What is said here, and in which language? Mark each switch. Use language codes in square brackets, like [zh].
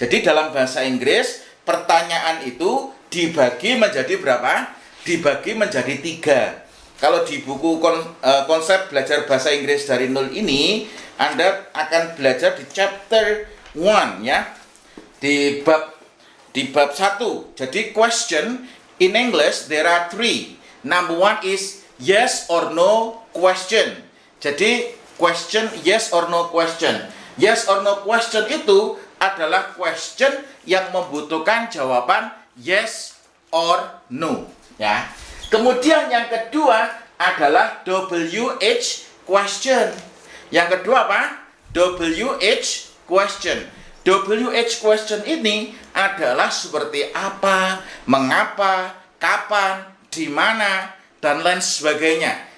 [id] Jadi dalam bahasa Inggris, pertanyaan itu dibagi menjadi berapa? Dibagi menjadi 3. Kalau di buku konsep belajar bahasa Inggris dari nol ini, Anda akan belajar di chapter 1 ya. Di bab 1. Jadi [en] question in English there are 3. Number 1 is yes or no question. [id] Jadi [en] question yes or no question. [id] Yes or no question itu adalah question yang membutuhkan jawaban yes or no, ya. Kemudian yang kedua adalah WH question. Yang kedua apa? WH question. WH question ini adalah seperti apa, mengapa, kapan, di mana, dan lain sebagainya.